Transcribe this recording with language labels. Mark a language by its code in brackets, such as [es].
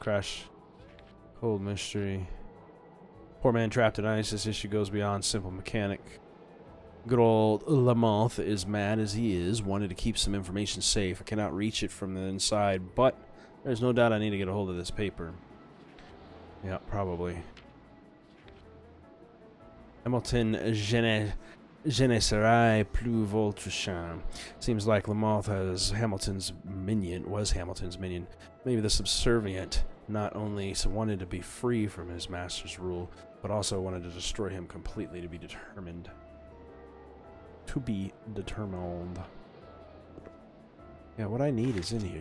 [en] Crash. Cold Mystery. Poor man trapped in ice. This issue goes beyond simple mechanic. Good old Lamothe is mad as he is. Wanted to keep some information safe. I cannot reach it from the inside, but there's no doubt I need to get a hold of this paper. Yeah, probably. [fr] Hamilton je ne serai plus votre chien. [en] Seems like Lamothe was Hamilton's minion. Maybe the subservient not only wanted to be free from his master's rule, but also wanted to destroy him completely to be determined. To be determined. Yeah, what I need is in here.